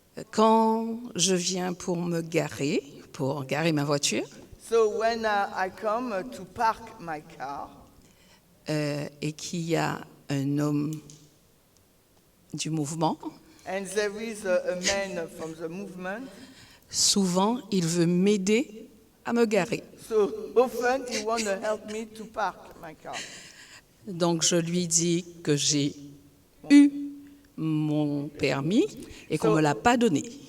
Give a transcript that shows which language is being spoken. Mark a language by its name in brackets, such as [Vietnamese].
[French] Quand je viens pour garer ma voiture, [English] So when I come to park my car, [French] et qu'il y a un homme du mouvement, [English] and there is a man from the movement, [French] souvent il veut m'aider à me garer. [English] so often he want to help me to park my car. [French] Donc je lui dis que j'ai eu mon permis et qu'on ne me l'a pas donné.